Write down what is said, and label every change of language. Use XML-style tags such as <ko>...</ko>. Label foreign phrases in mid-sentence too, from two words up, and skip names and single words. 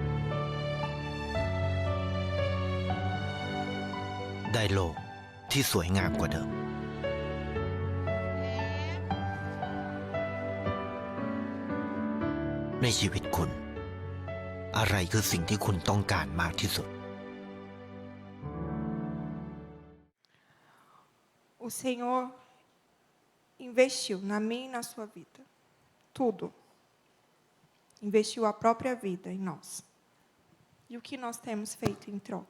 <th>ได้โลกที่สวยงามกว่าเดิม ในชีวิตคุณ อะไรคือสิ่งที่คุณต้องการมากที่สุด</th> <pt>O Senhor investiu na minha e na sua vida. Tudo. Investiu a própria vida em nós. E o que nós temos feito em troca?</pt>